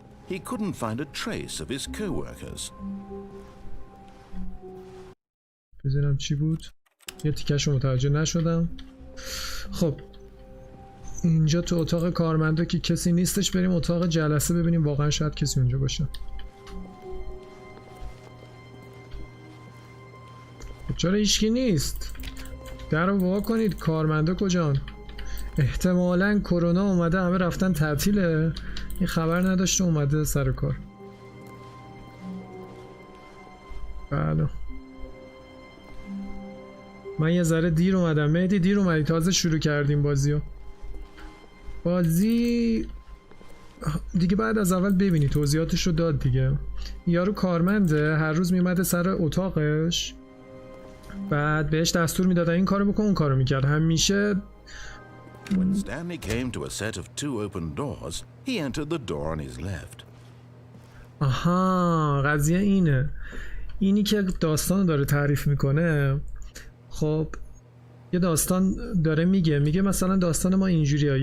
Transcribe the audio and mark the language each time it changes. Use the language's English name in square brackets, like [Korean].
[English] He couldn't find a trace of his co-workers. [Persian] بزنم چی بود؟ یه تیکش متوجه نشدم. خب اینجا تو اتاق کارمندا که کسی نیستش، بریم اتاق جلسه ببینیم واقعا شاید کسی اونجا باشه. چرا هیچکی نیست؟ در رو وا کنید، کارمندا کجان؟ احتمالاً کرونا اومده همه رفتن تعطیله، این خبر نداشته اومده سر کار. بله من یه ذره دیر اومدم. مهدی دیر اومدی، تازه شروع کردیم بازیو. بازی دیگه بعد از اول ببینی توضیحاتش رو داد دیگه. یارو کارمنده، هر روز میومده سر اتاقش، بعد بهش دستور میدادن این کارو بکن اون کارو میکرد. همیشه [English] When Stanley came to a set of 2 open doors, he entered the door on his left. [Persian] آها قضیه اینی که داستان داره تعریف میکنه. خب یه داستان داره میگه مثلا داستان ما اینجوریه.